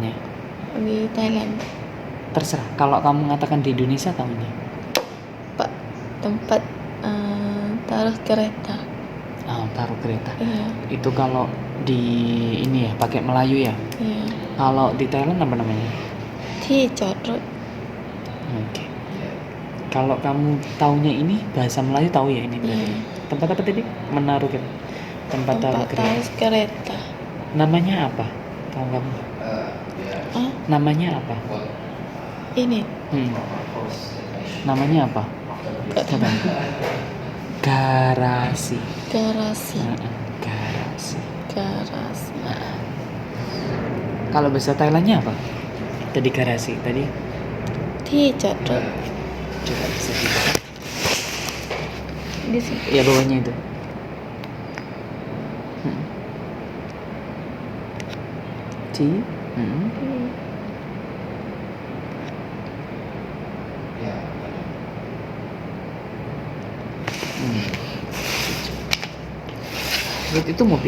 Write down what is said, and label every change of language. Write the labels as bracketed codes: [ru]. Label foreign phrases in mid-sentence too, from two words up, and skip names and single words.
[id] Apa namanya? Di Thailand. Terserah. Kalau kamu mengatakan di Indonesia tahunya. Pak, tempat taruh kereta. Taruh kereta. Iya. Itu kalau di ini ya pakai Melayu ya. Iya. Kalau di Thailand apa namanya? [th] ที่จอดรถ [id] Oke. Kalau kamu taunya ini bahasa Melayu tahu ya ini berarti. Iya. Tempat apa tadi? Menaruh kereta. Tempat taruh tempat taruh kereta. kereta. Namanya apa? Tahu kamu? Ah, Namanya apa? ini Namanya apa? nggak tahu. Garasi. Garasi. Garasi. Garasi. Kalau bahasa Thailandnya apa? Tadi garasi. Tadi [th] ที่จอดรถ [id] coba bisa dibuka. di sini. Ya bawahnya itu. Ci. Itu mobil.